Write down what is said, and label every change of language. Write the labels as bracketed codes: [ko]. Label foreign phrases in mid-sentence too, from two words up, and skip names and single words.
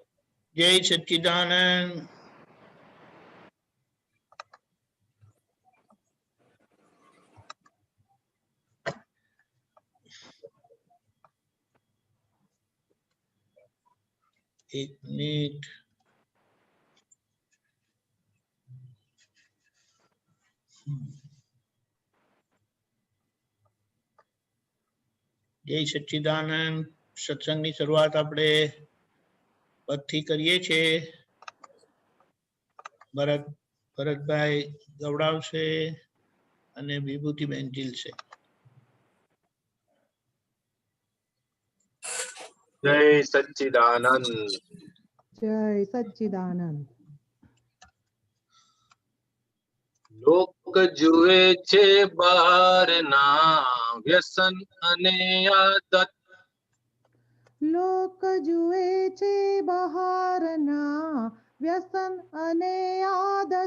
[gu] જય સચ્ચિદાનંદ। એક મિનટ। જય સચ્ચિદાનંદ। सत्संगની શરૂઆત આપણે પદથી કરીએ છીએ। ભરતભાઈ ગવડાવશે અને વિભૂતિબેન ઝીલશે। જય સચ્ચિદાનંદ જય સચ્ચિદાનંદ। લોક જુએ છે બહારના વ્યસન અને આદત લોક જુએ છે બહારના વ્યસન અને આદત